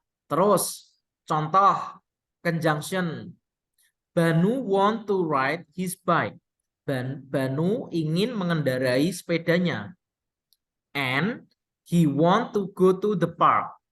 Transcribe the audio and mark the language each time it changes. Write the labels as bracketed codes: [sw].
[id] Terus contoh [en] conjunction, Banu want to ride his bike. [id] Banu ingin mengendarai sepedanya. [en] And he want to go to the park.